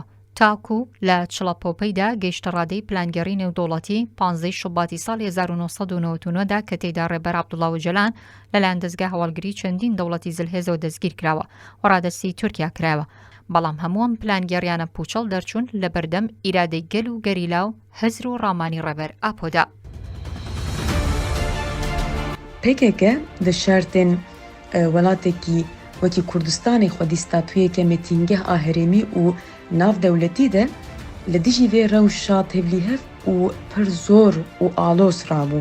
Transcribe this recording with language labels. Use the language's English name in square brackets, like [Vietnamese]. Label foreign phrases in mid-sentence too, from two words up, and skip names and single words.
[Central Kurdish] تاکو لە چڵەپۆپەیدا گەیشتە ڕادەی پلانگەڕی نێودوڵەتی 15 شوباتی ساڵی 1999دا کە تێیدا ڕێبەر عەبدوڵڵا ئۆجەلان لەلایەن دەستگای هەواڵگری چەندین دەوڵەتی زلهێزەوە دەستگیر کراوە و ڕادەستی تورکیا کرایەوە. بەڵام هەمووم پلانگەڕیانە پوچەڵ دەرچوون لە بەردەم ئیرادەی گەل و گەریلا و هەزر و ڕامانی ڕێبەر ئاپۆدا. [Kurdish] PKK di şertên welatekî wekî Kurdistanê xwedî statûyeke metîngeh a herêmî û navdewletî de li dijî vê rewşa tevlîhev û pir zor û alos rabû.